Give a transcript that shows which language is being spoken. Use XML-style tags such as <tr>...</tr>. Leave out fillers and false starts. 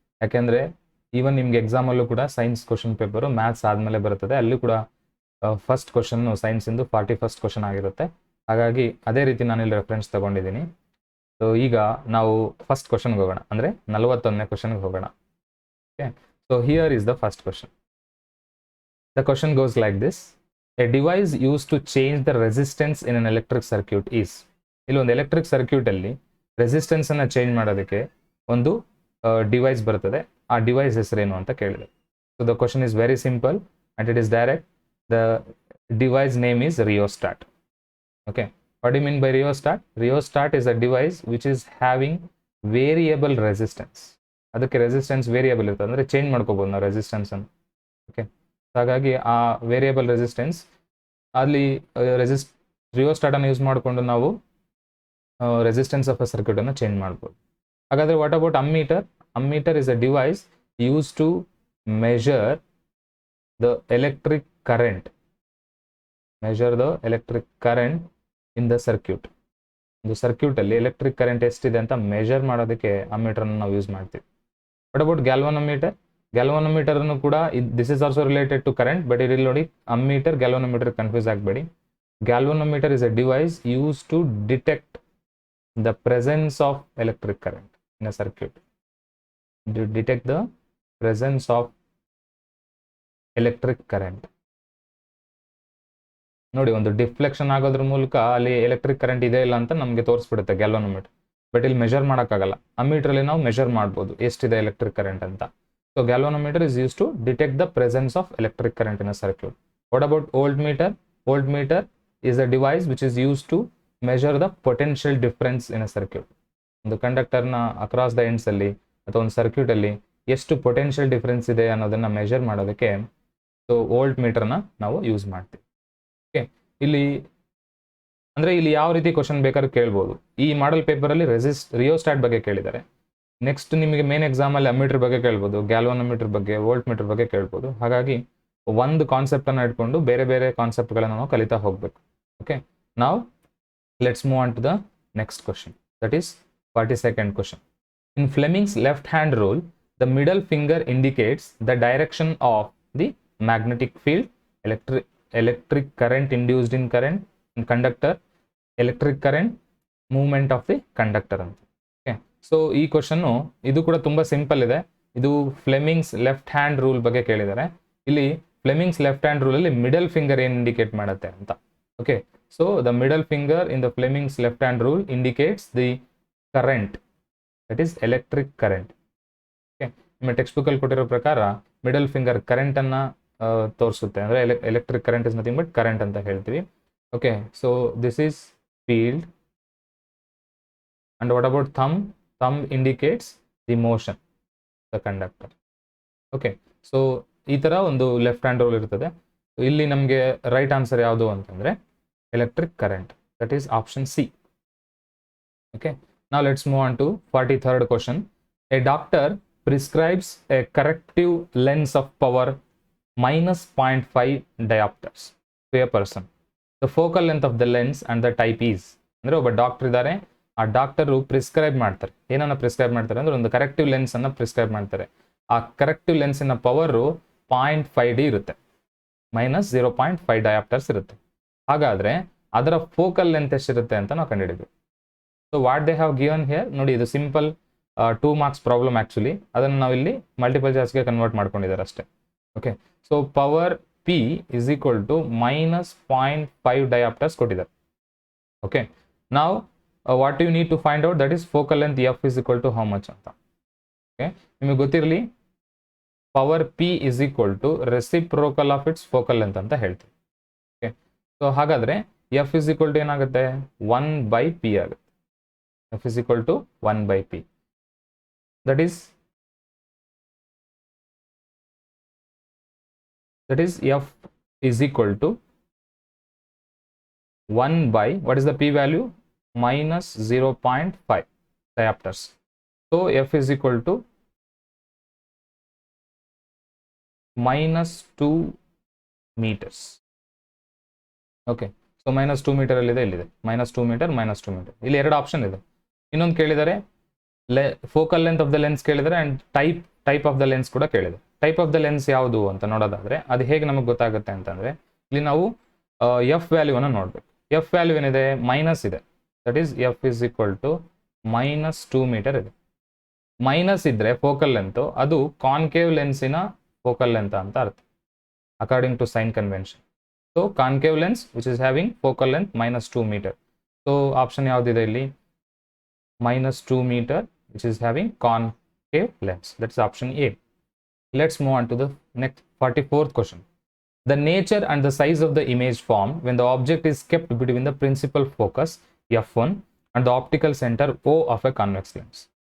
<kn>ಯಾಕೆಂದರೆ ಈವನ್ ನಿಮ್ಗೆ ಎಕ್ಸಾಮಲ್ಲೂ ಕೂಡ ಸೈನ್ಸ್ ಕ್ವಶನ್ ಪೇಪರು ಮ್ಯಾಥ್ಸ್ ಆದಮೇಲೆ ಬರುತ್ತದೆ, ಅಲ್ಲಿ ಕೂಡ ಫಸ್ಟ್ ಕ್ವಶನ್ನು ಸೈನ್ಸಿಂದು 41st ಕ್ವಶನ್ ಆಗಿರುತ್ತೆ. ಹಾಗಾಗಿ ಅದೇ ರೀತಿ ನಾನಿಲ್ಲಿ ರೆಫರೆನ್ಸ್ ತೊಗೊಂಡಿದ್ದೀನಿ. ಸೊ ಈಗ ನಾವು ಫಸ್ಟ್ ಕ್ವಶನ್ಗೆ ಹೋಗೋಣ, ಅಂದರೆ 41ನೇ ಕ್ವಶನ್ಗೆ ಹೋಗೋಣ.</kn> <en>Okay, so here is the first question. The question goes like this: a device used to change the resistance in an electric circuit is.</en> <kn>ಇಲ್ಲಿ ಒಂದು ಎಲೆಕ್ಟ್ರಿಕ್ ಸರ್ಕ್ಯೂಟ್ ಅಲ್ಲಿ ರೆಸಿಸ್ಟೆನ್ಸ್ ಅನ್ನ ಚೇಂಜ್ ಮಾಡೋದಕ್ಕೆ ಒಂದು ಡಿವೈಸ್ ಬರ್ತದೆ. ಆ ಡಿವೈಸ್ ಹೆಸರೇನು ಅಂತ ಕೇಳಿದೆ.</kn> <en>So the question is very simple and it is direct. The device name is rheostat. Okay, what do you mean by rheostat? Rheostat is a device which is having variable resistance.</en> <kn>ಅದಕ್ಕೆ resistance variable ಇರ್ತದೆ, ಅಂದರೆ change ಮಾಡ್ಕೋಬೋದು ನಾವು resistance ಅನ್ನು. Okay, ಹಾಗಾಗಿ ಆ variable resistance ಅಲ್ಲಿ ರಿಯೋಸ್ಟಾಟನ್ನು use ಮಾಡಿಕೊಂಡು ನಾವು ರೆಸಿಸ್ಟೆನ್ಸ್ ಆಫ್ ಅ ಸರ್ಕ್ಯೂಟನ್ನು ಚೇಂಜ್ ಮಾಡ್ಬೋದು.</kn> <en>ಹಾಗಾದರೆ what about ammeter? Ammeter is a device use to measure the electric current. Measure the electric current in the circuit.</en> <kn>ಒಂದು ಸರ್ಕ್ಯೂಟಲ್ಲಿ ಎಲೆಕ್ಟ್ರಿಕ್ ಕರೆಂಟ್ ಎಷ್ಟಿದೆ ಅಂತ ಮೆಜರ್ ಮಾಡೋದಕ್ಕೆ ಅಮ್ಮೀಟರ್ನ ನಾವು ಯೂಸ್ ಮಾಡ್ತೀವಿ.</kn> <en>What about galvanometer? Galvanometer ಅನ್ನು ಕೂಡ this is also related to current, but</en> <kn>ಇಲ್ಲಿ ನೋಡಿ ಅಮ್ಮೀಟರ್ ಗ್ಯಾಲ್ವನೋಮೀಟರ್ ಕನ್ಫ್ಯೂಸ್ ಆಗಬೇಡಿ.</kn> <en>Galvanometer is a device use to detect the presence of electric current in a circuit. To detect the presence of electric current.</en> <kn>ನೋಡಿ, ಒಂದು deflection ಆಗೋದ್ರ ಮೂಲಕ ಅಲ್ಲಿ electric current ಇದೆ ಇಲ್ಲ ಅಂತ ನಮಗೆ ತೋರಿಸ್ಬಿಡುತ್ತೆ ಗ್ಯಾಲ್ವನೋಮೀಟರ್. ಬಟ್ ಇಲ್ಲಿ ಮೆಜರ್ ಮಾಡೋಕ್ಕಾಗಲ್ಲ. ಅಮ್ಮೀಟರಲ್ಲಿ ನಾವು ಮೆಜರ್ ಮಾಡ್ಬೋದು ಎಷ್ಟಿದೆ ಎಲೆಕ್ಟ್ರಿಕ್ ಕರೆಂಟ್ ಅಂತ.</kn> <en>So galvanometer is use to detect the presence of electric current in a circuit. What about voltmeter? Voltmeter is a device which is use to measure the potential difference in a circuit.</en> <kn>ಒಂದು ಕಂಡಕ್ಟರ್ನ across the ends ಅಲ್ಲಿ ಅಥವಾ ಒಂದು circuit ಅಲ್ಲಿ ಎಷ್ಟು potential difference ಇದೆ ಅನ್ನೋದನ್ನ measure ಮಾಡೋದಕ್ಕೆ ಸೊ ವೋಲ್ಟ್ ಮೀಟರ್ನ ನಾವು ಯೂಸ್ ಮಾಡ್ತೀವಿ. ಓಕೆ, ಇಲ್ಲಿ ಅಂದರೆ ಇಲ್ಲಿ ಯಾವ ರೀತಿ ಕ್ವಶನ್ ಬೇಕಾದ್ರೂ ಕೇಳ್ಬೋದು. ಈ ಮಾಡಲ್ ಪೇಪರಲ್ಲಿ ರಿಯೋಸ್ಟಾಟ್ ಬಗ್ಗೆ ಕೇಳಿದ್ದಾರೆ. ನೆಕ್ಸ್ಟ್ ನಿಮಗೆ ಮೇನ್ ಎಕ್ಸಾಮಲ್ಲಿ ಅಮ್ಮೀಟರ್ ಬಗ್ಗೆ ಕೇಳ್ಬೋದು, ಗ್ಯಾಲ್ವನೋಮೀಟರ್ ಬಗ್ಗೆ, ವೋಲ್ಟ್ ಮೀಟರ್ ಬಗ್ಗೆ ಕೇಳ್ಬೋದು. ಹಾಗಾಗಿ ಒಂದು ಕಾನ್ಸೆಪ್ಟನ್ನು ಇಟ್ಕೊಂಡು ಬೇರೆ ಬೇರೆ ಕಾನ್ಸೆಪ್ಟ್ಗಳನ್ನು ನಾವು ಕಲಿತಾ ಹೋಗಬೇಕು.</kn> <en>Okay, ನಾವು let's move on to the next question, that is 42nd question. In Fleming's left hand rule, the middle finger indicates the direction of the magnetic field, electric current induced in conductor, electric current, movement of the conductor ಅಂತ.</en> <kn>Okay, so ಈ question ಇದು ಕೂಡ ತುಂಬ simple ಇದೆ. ಇದು Fleming's left hand rule ಬಗ್ಗೆ ಕೇಳಿದ್ದಾರೆ. ಇಲ್ಲಿ Fleming's left hand ರೂಲಲ್ಲಿ middle finger ಏನು ಇಂಡಿಕೇಟ್ ಮಾಡುತ್ತೆ ಅಂತ.</kn> <en>Okay, so the middle finger in the Fleming's left hand rule indicates the current that is electric current.</en> <kn>Okay, ನಿಮ್ಮ ಟೆಕ್ಸ್ಟ್ ಬುಕ್ಕಲ್ಲಿ ಕೊಟ್ಟಿರೋ ಪ್ರಕಾರ ಮಿಡಲ್ ಫಿಂಗರ್ ಕರೆಂಟನ್ನು ತೋರಿಸುತ್ತೆ, ಅಂದರೆ</kn> <en>electric current is nothing but current</en> <kn>ಅಂತ ಹೇಳ್ತೀವಿ.</kn> <en>Okay, so this is field. And what about thumb indicates the motion the conductor.</en> <kn>Okay, so ಈ ಥರ ಒಂದು ಲೆಫ್ಟ್ ಹ್ಯಾಂಡ್ ರೂಲ್ ಇರ್ತದೆ. ಇಲ್ಲಿ ನಮಗೆ ರೈಟ್ ಆನ್ಸರ್ ಯಾವುದು ಅಂತಂದರೆ electric current, that is option C.</kn> <en>Okay, now let's move on to 43rd question. A doctor prescribes a corrective lens of power minus 0.5 diopters to a person. The focal length of the lens and the type is.</en> <kn>ಅಂದರೆ ಒಬ್ಬ doctor ಇದ್ದಾರೆ, ಆ doctor prescribe ಮಾಡ್ತಾರೆ. ಏನನ್ನ prescribe ಮಾಡ್ತಾರೆ ಅಂದರೆ ಒಂದು corrective ಲೆನ್ಸನ್ನು prescribe ಮಾಡ್ತಾರೆ. ಆ ಕರೆಕ್ಟಿವ್ ಲೆನ್ಸಿನ ಪವರು 0.5D ಇರುತ್ತೆ, ಮೈನಸ್ 0.5 ಡಯಾಪ್ಟರ್ಸ್ ಇರುತ್ತೆ. ಹಾಗಾದರೆ ಅದರ ಫೋಕಲ್ ಲೆಂತ್ ಎಷ್ಟಿರುತ್ತೆ ಅಂತ ನಾವು ಕಂಡುಹಿಡಿದ್ವಿ.</kn> <en>so what they have given here</en> <kn>ನೋಡಿ, ಇದು ಸಿಂಪಲ್ 2 ಮಾರ್ಕ್ಸ್ ಪ್ರಾಬ್ಲಮ್ ಆ್ಯಕ್ಚುಲಿ. ಅದನ್ನು ನಾವು ಇಲ್ಲಿ ಮಲ್ಟಿಪಲ್ ಚಾಯ್ಸ್ಗೆ ಕನ್ವರ್ಟ್ ಮಾಡ್ಕೊಂಡಿದ್ದಾರೆ ಅಷ್ಟೇ. Okay, so</kn> <en>power P is equal to minus 0.5 diopters</en> <kn>ಕೊಟ್ಟಿದ್ದಾರೆ.</kn> <en>Okay, ನಾವು what you need to find out that is focal length F is equal to how much ಅಂತ. Okay,</en> <kn>ನಿಮಗೆ ಗೊತ್ತಿರಲಿ</kn> <en>power P is equal to reciprocal of its focal length</en> <kn>ಅಂತ ಹೇಳ್ತೀವಿ. Okay, so ಹಾಗಾದರೆ F is equal to ಏನಾಗುತ್ತೆ, 1/p ಆಗುತ್ತೆ.</kn> <en>F is equal to 1/p. That is F is equal to 1 by, what is the p value? Minus 0.5 diopters. So F is equal to minus 2 meters. Okay, so minus 2 meter</en> <kn>ಅಲ್ಲಿದೆ, ಇಲ್ಲಿದೆ</kn> <en>minus 2 meter, minus 2 meter.</en> <kn>ಇಲ್ಲಿ ಎರಡು option ಇದೆ. ಇನ್ನೊಂದು ಕೇಳಿದರೆ focal length of the lens ಕೇಳಿದರೆ and type of the lens ಕೂಡ ಕೇಳಿದೆ. ಟೈಪ್ ಆಫ್ ದ ಲೆನ್ಸ್ ಯಾವುದು ಅಂತ ನೋಡೋದಾದರೆ ಅದು ಹೇಗೆ ನಮಗೆ ಗೊತ್ತಾಗುತ್ತೆ ಅಂತಂದರೆ ಇಲ್ಲಿ ನಾವು ಎಫ್ ವ್ಯಾಲ್ಯೂವನ್ನು ನೋಡಬೇಕು. ಎಫ್ ವ್ಯಾಲ್ಯೂ ಏನಿದೆ, ಮೈನಸ್ ಇದೆ.</kn> <en>that is F is equal to minus 2 metre</en> <kn>ಇದೆ. ಮೈನಸ್ ಇದ್ದರೆ ಫೋಕಲ್ ಲೆಂತು ಅದು ಕಾನ್ಕೇವ್ ಲೆನ್ಸಿನ ಫೋಕಲ್ ಲೆಂತ್ ಅಂತ ಅರ್ಥ, according to sign convention.</kn> <en>So concave lens which is having focal length minus 2 metre. So</en> <kn>option ಯಾವುದಿದೆ ಇಲ್ಲಿ,</kn> <en>minus 2 meter which is having concave lens. That's option A. Let's move on to the next 44th question. The nature and the size of the image formed when the object is kept between the principal focus f1 and the optical center O of a convex lens.</en>